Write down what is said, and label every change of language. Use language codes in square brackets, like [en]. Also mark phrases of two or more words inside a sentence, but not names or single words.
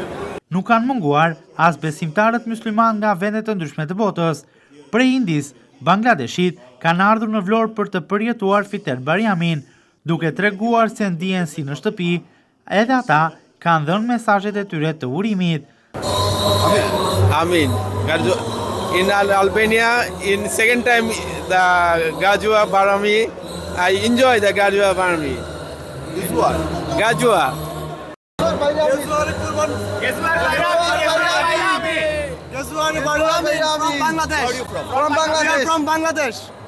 [sq] Nuk kanë munguar as besimtarët musliman nga vendet të ndryshme të botës. Prej Indis, Bangladeshit kanë ardhur në Vlorë për të përjetuar Fitër Bajramin, duke treguar se ndihen si në shtëpi, edhe ata kanë dhënë mesazhet e tyre të urimit. Amin. [en] In Albania, in second time the Gajua Barami, I enjoy the Gajua Barami. This one? Gajua. From Bangladesh.